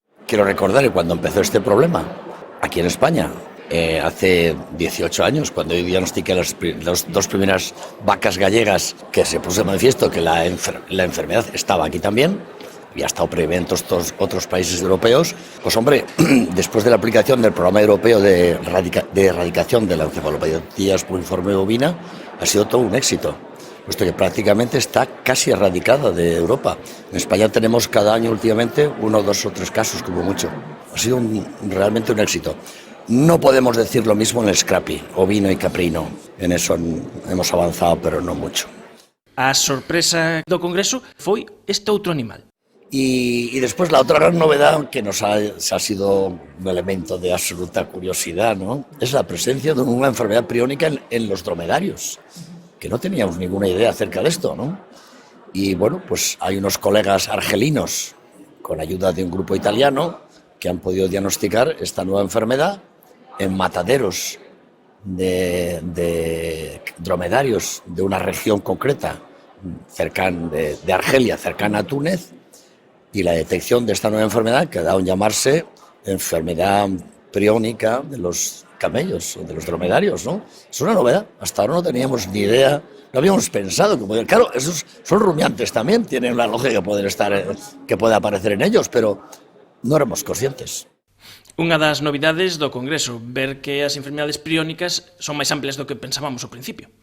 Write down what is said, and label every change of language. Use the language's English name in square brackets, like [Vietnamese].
[Spanish] Quiero recordar que cuando empezó este problema, aquí en España, hace 18 años, cuando yo diagnostiqué las dos primeras vacas gallegas, que se puso de manifiesto que la enfermedad estaba aquí también, había estado previamente en otros países europeos, pues hombre, después de la aplicación del programa europeo de erradicación de la encefalopatía espongiforme bovina, ha sido todo un éxito, puesto que prácticamente está casi erradicada de Europa. En España tenemos cada año últimamente 1, 2 o 3 casos como mucho. Ha sido realmente un éxito. No podemos decir lo mismo en el scrappy, ovino y caprino. En eso hemos avanzado, pero no mucho. [Galician] A sorpresa do Congreso foi este outro animal. [Spanish] Y después la otra gran novedad que nos ha sido un elemento de absoluta curiosidad, ¿no?, es la presencia de una enfermedad priónica en los dromedarios, que no teníamos ninguna idea acerca de esto, ¿no? Y bueno, pues hay unos colegas argelinos, con ayuda de un grupo italiano, que han podido diagnosticar esta nueva enfermedad en mataderos de dromedarios de una región concreta, cercana de Argelia, cercana a Túnez, y la detección de esta nueva enfermedad que ha dado en llamarse enfermedad priónica de los camellos o de los dromedarios, ¿no? Es una novedad, hasta ahora no teníamos ni idea, no habíamos pensado que podían. Claro, esos son rumiantes también, tienen la lógica que puede aparecer en ellos, pero no éramos conscientes. [Galician] Unha das novidades do Congreso, ver que as enfermedades priónicas son máis amplias do que pensábamos ao principio.